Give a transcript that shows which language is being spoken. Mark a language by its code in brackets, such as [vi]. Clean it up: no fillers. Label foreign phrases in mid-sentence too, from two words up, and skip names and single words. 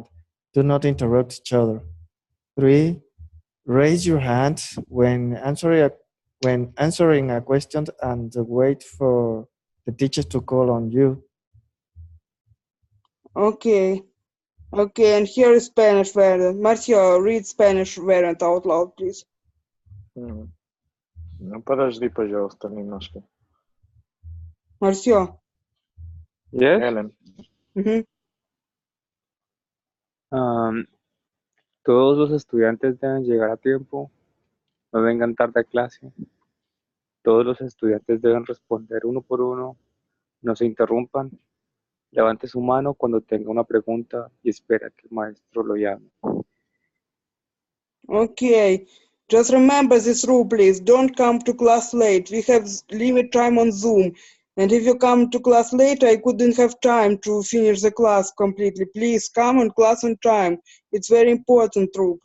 [en] Do not interrupt each other. 3, raise your hand when answering a question and wait for the teacher to call on you. Okay. Okay, and here is Spanish variant. Marcio, read Spanish variant out loud, please. [ru] Ну, подожди, пожалуйста, немножко. [en] Marcio. Yes? Ellen, Ujú. [es] Todos los estudiantes deben llegar a tiempo, no vengan tarde a clase. Todos los estudiantes deben responder uno por uno, no se interrumpan. Levante su mano cuando tenga una pregunta y espera que el maestro lo llame. [en] Okay, just remember this rule, please. Don't come to class late. We have limit time on Zoom. And if you come to class late, I couldn't have time to finish the class completely. Please come on class on time. It's very important rule.